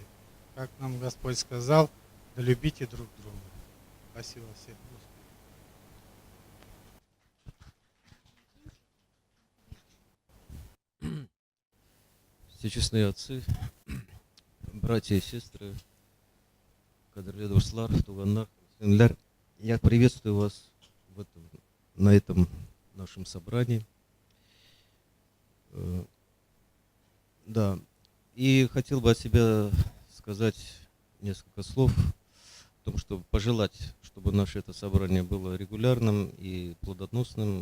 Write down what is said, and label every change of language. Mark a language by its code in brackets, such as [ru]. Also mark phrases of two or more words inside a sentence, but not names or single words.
[ru] Как нам Господь сказал, да любите друг друга. Спасибо всем. Всечестные отцы, братья и сестры, [tt] кадрлы дуслар, туганнар, сынлар, [ru] я приветствую вас на этом нашем собрании. Да, и хотел бы от себя сказать несколько слов о том, чтобы пожелать, чтобы наше это собрание было регулярным и плодоносным.